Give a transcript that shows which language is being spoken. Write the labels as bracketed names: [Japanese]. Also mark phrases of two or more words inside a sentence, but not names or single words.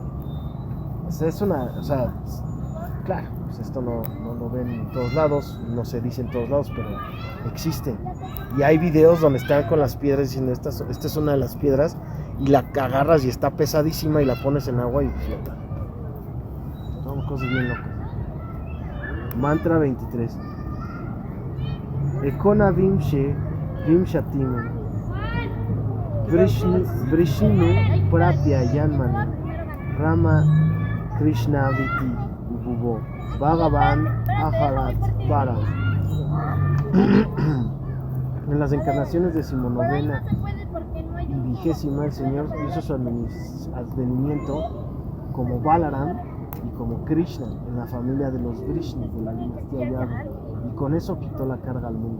[Spanish] Claro, pues esto no lo ven en todos lados, no se dice en todos lados, pero existen. Y hay videos donde están con las piedras diciendo, esta es una de las piedras, y la agarras y está pesadísima y la pones en agua y flota. Son cosas bien locas. Mantra 23. [Sanskrit] एकोनविंशे विंशतिमे वृष्णिषु प्राप्य जन्मनी रामकृष्णाव् इति भुवो भगवान् अहरद् भरम्. [Spanish] En las encarnaciones decimonovena y 20ª, el Señor hizo su advenimiento como Balaram y como Krishna en la familia de los Vrishni de la dinastía Yadu, y con eso quitó la carga al mundo.